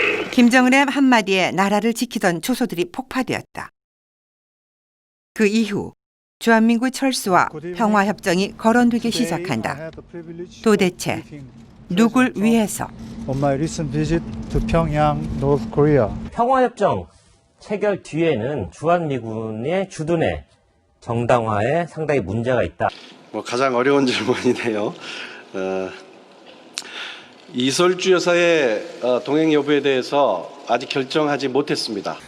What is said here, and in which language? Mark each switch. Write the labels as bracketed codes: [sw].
[ko] 김정은의 한마디에 나라를 지키던 초소들이 폭파되었다. 그 이후 주한민국 철수와 평화협정이 거론되기 시작한다. 도대체 누굴 위해서? [en] On my recent visit to Pyongyang, North Korea. [ko] 평화협정 체결 뒤에는 주한미군의 주둔의 정당화에 상당히 문제가 있다. 가장 어려운 질문이네요. 이설주 여사의 동행 여부에 대해서 아직 결정하지 못했습니다.